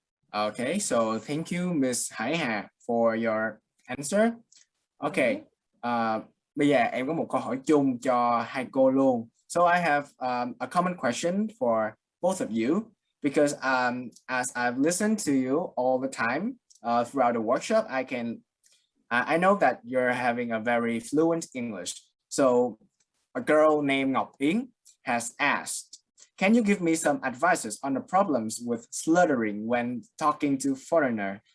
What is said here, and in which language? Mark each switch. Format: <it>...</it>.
<en>Okay, so thank you Miss Hải Hà for your answer. Okay.</en> <vi>Bây giờ em có một câu hỏi chung cho hai cô luôn.</vi> <en>So I have a common question for both of you, because as I've listened to you all the time throughout the workshop, I know that you're having a very fluent English. So a girl named Ngọc Yến has asked, can you give me some advices on the problems with slurring when talking to foreigner?</en>